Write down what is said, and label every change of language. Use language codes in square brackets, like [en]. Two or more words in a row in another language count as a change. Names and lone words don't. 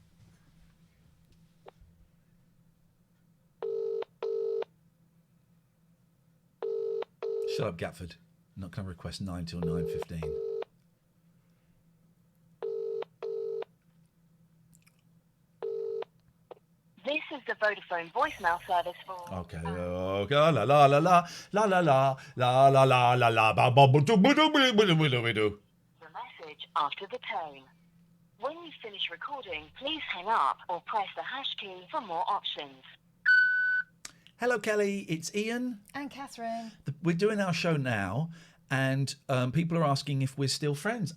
[en] Shut up, Gatford. I'm not going to request 9 till 9:15. This is the Vodafone voicemail service for... Okay. Okay. La la la la la la la la la la la la la ba ba ba do ba do ba do ba do ba do. The message after the tone. When you finish recording, please hang up or press the hash key for more options. Hello, Kelly. It's Iain. And Katherine. We're doing our show now, and people are asking if we're still friends.